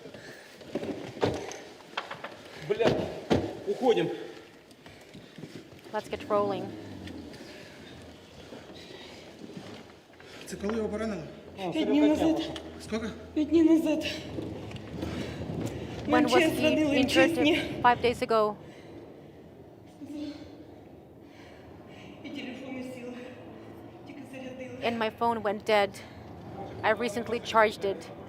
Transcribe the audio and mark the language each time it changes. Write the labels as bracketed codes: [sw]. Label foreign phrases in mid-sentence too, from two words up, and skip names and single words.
[en] Let's get rolling. [uk] Це коли його поранили? 5 днів назад. Скільки? 5 днів назад. [en] When was he injured? 5 days ago. And my phone went dead. I recently charged it.